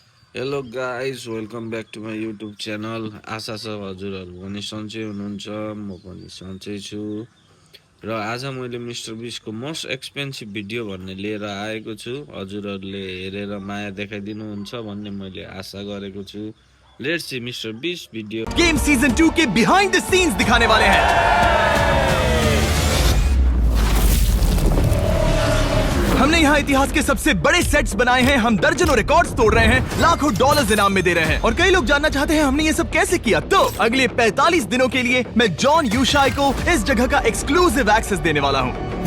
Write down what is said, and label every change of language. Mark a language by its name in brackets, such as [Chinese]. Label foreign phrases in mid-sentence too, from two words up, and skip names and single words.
[English] hello guys, welcome back to my YouTube channel. [Nepali] आशा छ हजुरहरू पनि सन्चै हुनुहुन्छ, म पनि सन्चै छु। र आज मैले मिस्टर बिस्टको [English] most expensive [Nepali] भिडियो भन्ने लिएर आएको छु। हजुरहरूले हेरेर माया देखाइदिनुहुन्छ भन्ने मैले आशा गरेको छु। [English] let's see MrBeast video. [Hindi] गेम सीजन 2 के [English] behind the scenes [Hindi] दिखाने वाले हैं। हमने यहाँ इतिहास के सबसे बड़े सेट्स बनाए हैं, हम दर्जनों रिकॉर्ड्स तोड़ रहे हैं, लाखों डॉलर्स इनाम में दे रहे हैं और कई लोग जानना चाहते हैं हमने ये सब कैसे किया। तो अगले 45 दिनों के लिए मैं जॉन यूशाई को इस जगह का [English] exclusive access [Hindi] देने वाला हूँ।